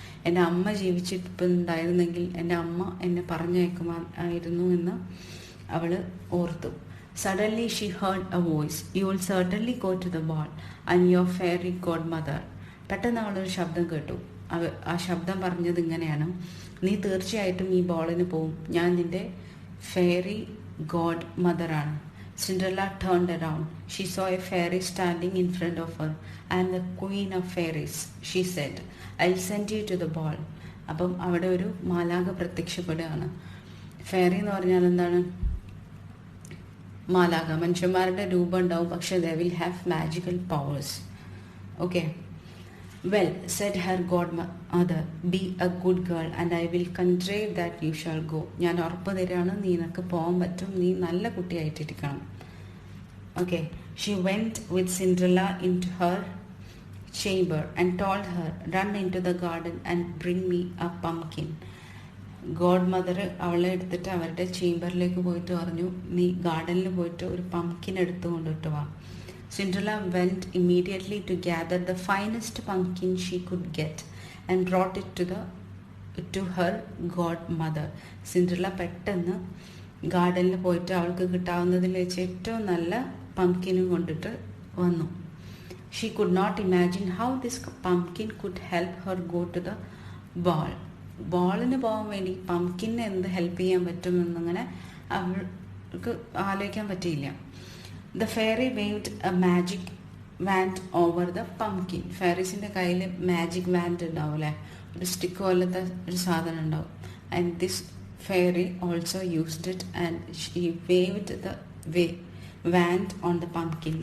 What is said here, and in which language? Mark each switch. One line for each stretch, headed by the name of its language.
Malayalam: എൻ്റെ അമ്മ ജീവിച്ചിട്ടുണ്ടായിരുന്നെങ്കിൽ എൻ്റെ അമ്മ എന്നെ പറഞ്ഞയക്കുമായിരുന്നു എന്ന് അവൾ ഓർത്തു.
English: Suddenly she heard a voice. You will certainly go to the ball and your fairy godmother.
Malayalam: പെട്ടെന്ന് അവളൊരു ശബ്ദം കേട്ടു. ആ ശബ്ദം പറഞ്ഞത് ഇങ്ങനെയാണ്: നീ തീർച്ചയായിട്ടും ഈ ബോളിന് പോവും. ഞാൻ നിന്റെ fairy God മദറാണ്.
English: Cinderella turned around. She saw a fairy standing in front of her. I am the queen of fairies, she said. I'll send you to the ball.
Malayalam: അപ്പം അവിടെ ഒരു മാലാഖ പ്രത്യക്ഷപ്പെടുകയാണ്. ഫെയറി എന്ന് പറഞ്ഞാൽ എന്താണ്? മാലാഖ. മനുഷ്യന്മാരുടെ രൂപം ഉണ്ടാവും, പക്ഷെ
English: they will have magical powers. Okay. Well, said her godmother, be a good girl and I will contrive that you shall go.
Malayalam: ഞാൻ ഉറപ്പ് തരാണ്, നിനക്ക് പോകാൻ പറ്റും, നീ നല്ല കുട്ടിയായിട്ടിരിക്കണം.
English: Okay. She went with Cinderella into her chamber and told her, run into the garden and bring me a pumpkin.
Malayalam: God mother അവളെ എടുത്തിട്ട് അവരുടെ ചേംബറിലേക്ക് പോയിട്ട് പറഞ്ഞു, നീ ഗാർഡനിൽ പോയിട്ട് ഒരു പംകിൻ എടുത്തു കൊണ്ടിട്ട് വാ.
English: Cinderella went immediately to gather the finest pumpkin she could get and brought it to her godmother.
Malayalam: Cinderella പെട്ടെന്ന് ഗാർഡനിൽ പോയിട്ട് അവൾക്ക് കിട്ടാവുന്നതിൽ വെച്ച് ഏറ്റവും നല്ല പംകിനും കൊണ്ടിട്ട് വന്നു.
English: She could not imagine how this pumpkin could help her go to the ball.
Malayalam: ബോളിന് പോകാൻ വേണ്ടി പംകിന് എന്ത് ഹെൽപ്പ് ചെയ്യാൻ പറ്റുമെന്നങ്ങനെ അവൾക്ക് ആലോചിക്കാൻ പറ്റിയില്ല.
English: The fairy waved a magic wand over the pumpkin.
Malayalam: ഫെയറീസിൻ്റെ കയ്യിൽ മാജിക് വാൻഡ് ഉണ്ടാവും അല്ലേ, ഒരു സ്റ്റിക്ക് പോലത്തെ ഒരു സാധനം ഉണ്ടാവും.
English: And this fairy also used it and she waved the wand on the pumpkin.